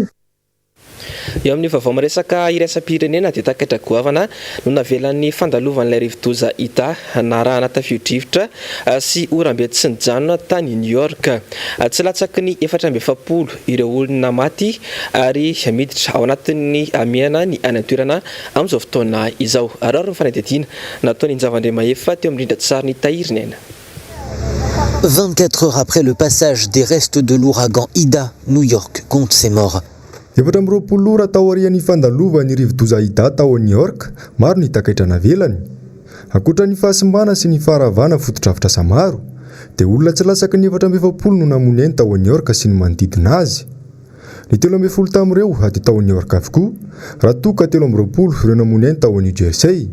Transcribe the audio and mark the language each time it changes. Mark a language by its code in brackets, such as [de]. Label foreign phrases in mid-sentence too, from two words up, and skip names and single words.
[mg] Eo amin'ny vaovao miresaka iraisam-pirenena dia takaitra goavana no navelan'ny fandalovan'ilay rivodoza hita narahana tafio-drivotra sy oram-be tsy nijanona tany New York. Tsy latsaky ny 470 ireo olona maty ary miditra ao anatin'ny amiana ny any an-toerana amin'izao fotoana izao. Ary ny fanadihadiana nataony Njavandre Maefa teo amin'ny rindra-tsary ny Tahirina. [fr] 24 heures après le passage des restes de l'ouragan Ida, New York compte ses morts. [mg] 720 ora tao arian'ny fandalovan'ny rivodoza Ida tao a New York, maro ny takaitra navelany. Ankoatra ny fahasimbana sy ny faharavana foto-drafitra samaro, dia olona tsy latsaky ny 470 no namony eny tao a New York sy ny manodidina azy. Ny 13 tamin'ireo ady tao a New York avokoa, raha toka 13 ireo namony eny tao a New Jersey.